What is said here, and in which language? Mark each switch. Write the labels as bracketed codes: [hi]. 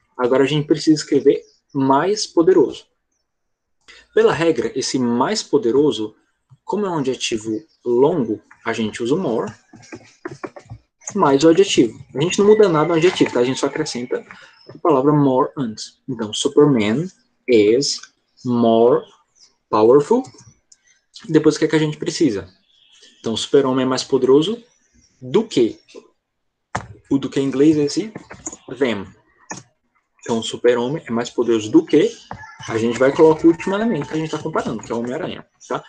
[pt] Agora a gente precisa escrever mais poderoso. Pela regra, esse mais poderoso, como é um adjetivo longo, a gente usa o more mais o adjetivo. A gente não muda nada no adjetivo, tá? A gente só acrescenta a palavra more antes. [en] Então, Superman is more powerful. [pt] Depois, o que é que a gente precisa? Então, super-homem é mais poderoso do que. O do que em inglês é esse them. Então, super-homem é mais poderoso do que. A gente vai colocar o último elemento que a gente está comparando, que é o Homem-Aranha. Tá?